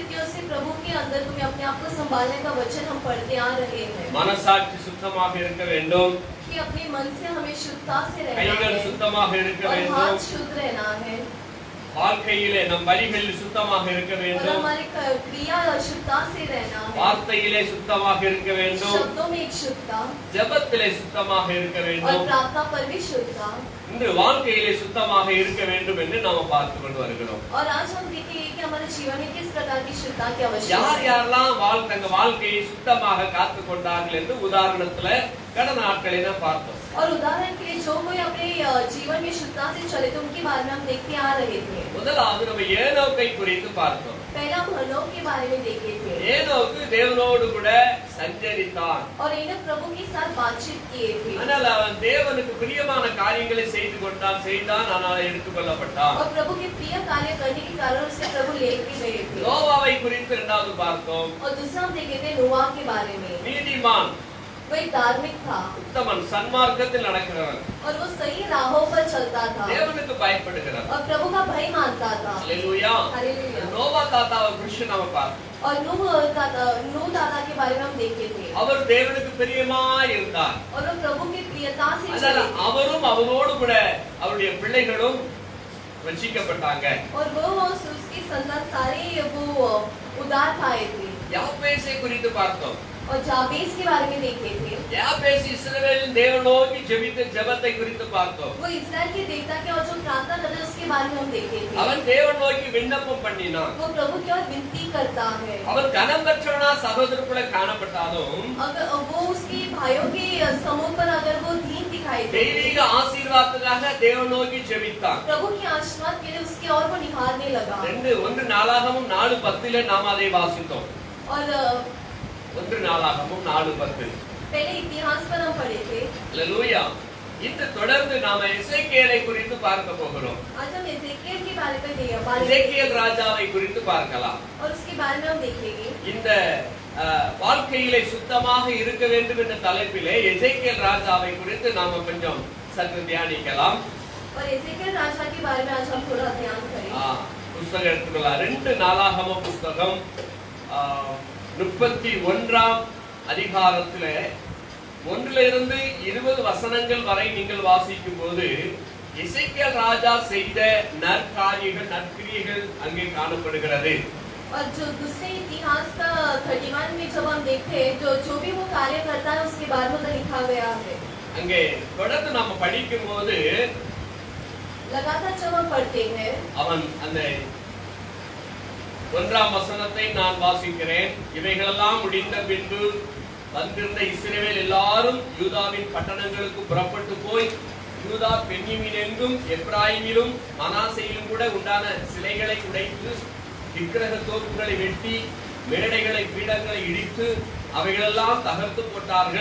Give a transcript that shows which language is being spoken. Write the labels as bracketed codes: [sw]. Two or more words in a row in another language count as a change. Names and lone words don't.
[ta] மனசாட்சி சுத்தமாக இருக்க வேண்டும், கைகள் சுத்தமாக இருக்க வேண்டும், வாழ்க்கையிலே நம் வழிகளில் சுத்தமாக இருக்க வேண்டும், வார்த்தையிலே சுத்தமாக இருக்க வேண்டும், ஜெபத்திலே சுத்தமாக இருக்க வேண்டும், இந்த வாழ்க்கையிலே சுத்தமாக இருக்க வேண்டும் என்று நாம் பார்த்து கொண்டு வருகிறோம். யார் யாரெல்லாம் தங்க வாழ்க்கையை சுத்தமாக காத்துக் கொண்டார்கள் என்று உதாரணத்துல கடந்த நாட்களை நாம் பார்த்தோம். [hi] और उदाहरण के लिए जो कोई अपने जीवन में शुद्धता से चले थे उनके बारे में हम देखते आ रहे थे. [ta] முதலாவது நம்ம ஏனோக்கை குறித்து பார்த்தோம். [hi] पहला हम हनोक के बारे में देखे थे. [ta] ஏனோக்கு தேவனோடு கூட சஞ்சரித்தான். [hi] और इन्हें प्रभु के साथ बातचीत किए थे. [ta] ஆனால் அவன் தேவனுக்கு பிரியமான காரியங்களை செய்தான் ஆனால் எடுத்துக்கொள்ளப்பட்டான். [hi] और प्रभु के प्रिय कार्य करने के कारण उसे प्रभु लेके गए थे. [ta] நோவாவை குறித்து இரண்டாவது பார்த்தோம். [hi] और दूसरा हम देखे थे नोआ के बारे में. [ta] நீதிமான், [hi] वो एक धार्मिक था, [ta] உத்தமன், சன்மார்க்கத்தில் நடக்கிறவன், [hi] और वो सही राहों पर चलता था, [ta] தேவனுக்கு பயப்படுகிறவன், [hi] और प्रभु का भय मानता था. हालेलुया. हालेलुया. [ta] நோவா தாத்தாவை குறித்து நாம பார்த்தோம். [hi] और नूह दादा के बारे में हम देखे थे. [ta] அவர் தேவனுக்கு பிரியமாய் இருந்தார். [hi] और वो प्रभु की प्रियता से [ta] அதனால [hi] चले. [ta] அவரும் அவரோடு கூட அவருடைய பிள்ளைகளும் ரட்சிக்கப்பட்டாங்க. [hi] और वो उसकी संतान सारे वो उदार पाए थे. [ta] யாப்பேசை குறித்து பார்த்தோம். [hi] और जाबेज के बारे में देखे थे। [ta] யாபேஸ் இஸ்ரவேலின் தேவனை நோக்கி ஜெபித்த ஜெபத்தை குறித்து பார்த்தோம். [hi] वो इस्राएल के देवता के और जो प्रार्थना करते हैं उसके बारे में हम देखे थे। [ta] அவன் தேவனை நோக்கி விண்ணப்பம் பண்ணினான். [hi] वो प्रभु की ओर विनती करता है। [ta] அவன் கனம் பெற்றவனா சகோதரருக்குள்ள காணப்பட்டாலும் [hi] अगर वो उसके भाइयों के समूह पर अगर वो दीन दिखाई दे, [ta] தெய்வீக ஆசீர்வாதத்துக்காக தேவனை நோக்கி ஜெபித்தான். [hi] प्रभु की आशीर्वाद के लिए उसकी ओर वो निहारने लगा। [ta] 1 நாளாகமம் 4:10 நாம் அதை வாசித்தோம். [hi] और [ta] 1 நாளாகமம் 4:10. [hi] पहले इतिहास पर हम पढ़े थे। [ta] அல்லேலூயா. இந்த தொடர்ந்து நாம எசேக்கியேலை குறித்து பார்க்க போகிறோம். [hi] आज हम एजेकियल के बारे में [ta] எசேக்கியேல் ராஜாவை குறித்து பார்க்கலாம். [hi] और उसके बारे में हम देखेंगे। [ta] இந்த வாழ்க்கையிலே சுத்தமாக இருக்க வேண்டும் என்ற தலைப்பிலே எசேக்கியேல் ராஜாவை குறித்து நாம கொஞ்சம் சற்று தியானிக்கலாம். [hi] और एजेकियल राजा के बारे में आज हम थोड़ा ध्यान करें। [ta] புத்தகம் எடுத்துக்கலாம். 2 நாளாகம புத்தகம் 31ஆம் அதிகாரத்திலே 1 இருந்து 20 வசனங்கள் வரை நீங்கள் வாசிக்கும் போது எசேக்கியேல் ராஜா செய்த நற்கிரியைகள் அங்கே காணப்படுகிறது. [hi] और जो दूसरे इतिहास का 31 में जब हम देखते हैं जो भी वो कार्य करता है उसके बारे में लिखा गया है। [ta] அங்கே தொடர்ந்து நாம படிக்கும்போது [hi] लगातार जब हम पढ़ते हैं [ta] அவன் அந்த 1ஆம் வசனத்தை நான் வாசிக்கிறேன். இவைகளெல்லாம் முடிந்த பின்பு வந்திருந்த இஸ்ரவேல் எல்லாரும் யூதாவின் பட்டணங்களுக்கு புறப்பட்டு போய் யூதா பென்யமீன் எங்கும் எப்ராயிமிலும் மனாசேயிலும் கூட உண்டான சிலைகளை உடைத்து விக்கிரக தோப்புகளை வெட்டி மேடைகளை பீடங்களை இடித்து அவைகளெல்லாம் தகர்த்து போட்டார்கள்.